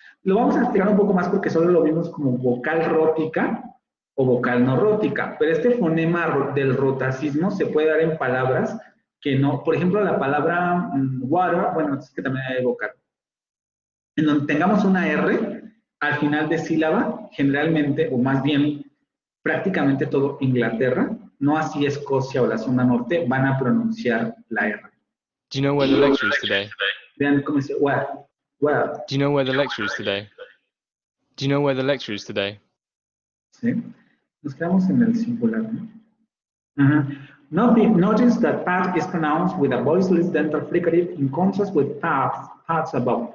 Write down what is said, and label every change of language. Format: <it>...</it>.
<es>Lo vamos a explicar un poco más porque solo lo vimos como vocal rótica o vocal no rótica, pero este fonema del rotacismo se puede dar en palabras que no, por ejemplo, la palabra water, bueno, es que también hay vocal. En donde tengamos una R al final de sílaba, generalmente, o más bien prácticamente todo Inglaterra, no así Escocia o la zona norte, van a pronunciar la R.</es> <en>Do you know where the lecture is today?</en> <es>Vean cómo dice, where.</es> <en>Do you know where the lecture is today? Do you know where the lecture is today?</en> <es>¿Sí? Nos quedamos en el singular, ¿no?</es> <en>Notice that path is pronounced with a voiceless dental fricative in contrast with paths above.</en>